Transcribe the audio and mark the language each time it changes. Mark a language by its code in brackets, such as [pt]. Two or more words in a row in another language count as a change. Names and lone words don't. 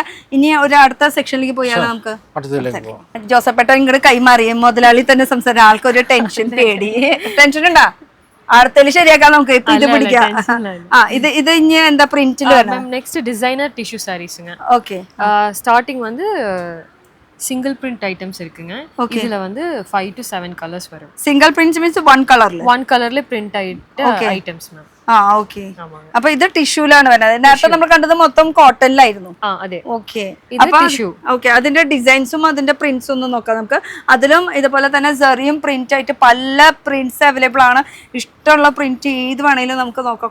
[ml] ഇനി ഒരു അടുത്ത സെക്ഷനിലേക്ക് പോയാലോ നമുക്ക്? ജോസഫേട്ടൻ ഇങ്ങോട്ട് കൈമാറി മുതലാളി തന്നെ സംസാരം. ആൾക്കൊരു ടെൻഷൻ ഉണ്ടാ? അടുത്തല് ശരിയാക്കാം നമുക്ക്. ഇപ്പൊ ഇത് പിടിക്കാം. ഇത് ഇനി എന്താ പ്രിന്റിൽ [en] next designer tissue sarees. [ml] ഓക്കെ, [ta] ஸ்டார்டிங் வந்து [en] single print items [ta] இருக்குங்க. இதுல வந்து 5 to 7 கலர்ஸ் வரும். [en] single print means one [ml] കളറിൽ [ta] பிரிண்ட் ஆயிட்ட ஐட்டம்ஸ் மேம். [ml] ഓക്കെ. അപ്പൊ ഇത് ടിഷ്യൂലാണ് വരുന്നത്. നേരത്തെ നമ്മൾ കണ്ടത് മൊത്തം കോട്ടണിലായിരുന്നു. അതെ. ഓക്കെ, ഓക്കെ. അതിന്റെ ഡിസൈൻസും അതിന്റെ പ്രിന്റ്സും ഒന്ന് നോക്കാം നമുക്ക്. അതിലും ഇതുപോലെ തന്നെ സെറിയും പ്രിന്റ് ആയിട്ട് പല [en] prints available [ml] ആണ്. ഇഷ്ടമുള്ള പ്രിന്റ് ഏത് വേണമെങ്കിലും നമുക്ക് നോക്കാം.